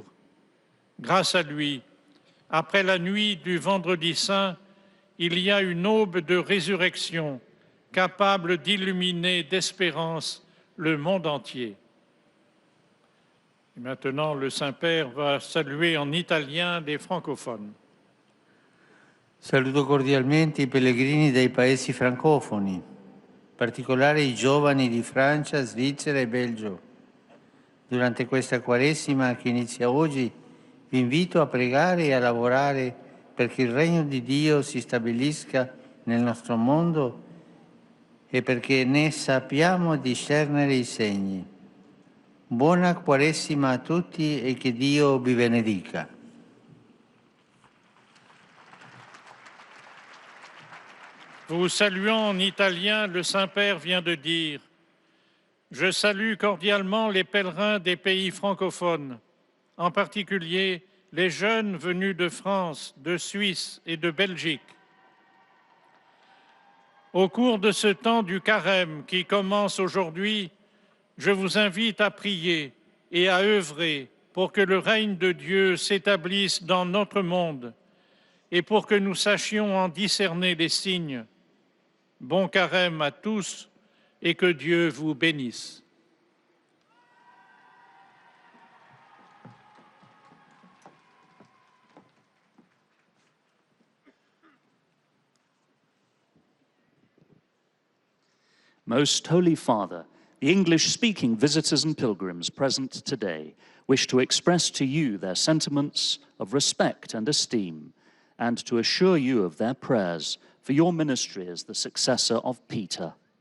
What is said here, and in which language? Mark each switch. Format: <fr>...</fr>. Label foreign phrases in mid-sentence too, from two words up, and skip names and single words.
<fr>Grâce à lui, après la nuit du vendredi saint, il y a une aube de résurrection capable d'illuminer d'espérance le monde entier. Et maintenant, le Saint-Père va saluer en italien les francophones.</fr> <it>Saluto cordialmente i pellegrini dei paesi francofoni, in particolare i giovani di Francia, Svizzera e Belgio. Durante questa Quaresima che inizia oggi, vi invito a pregare e a lavorare perché il regno di Dio si stabilisca nel nostro mondo e perché ne sappiamo discernere i segni. Buona Quaresima a tutti e che Dio vi benedica.</it> <fr>Vous saluant en italien, le Saint-Père vient de dire « Je salue cordialement les pèlerins des pays francophones, en particulier les jeunes venus de France, de Suisse et de Belgique. Au cours de ce temps du carême qui commence aujourd'hui, je vous invite à prier et à œuvrer pour que le règne de Dieu s'établisse dans notre monde et pour que nous sachions en discerner les signes. Bon carême à tous et que Dieu vous bénisse.</fr> <en>Most Holy Father, the English-speaking visitors and pilgrims present today wish to express to you their sentiments of respect and esteem, and to assure you of their prayers for your ministry as the successor of Peter.</en>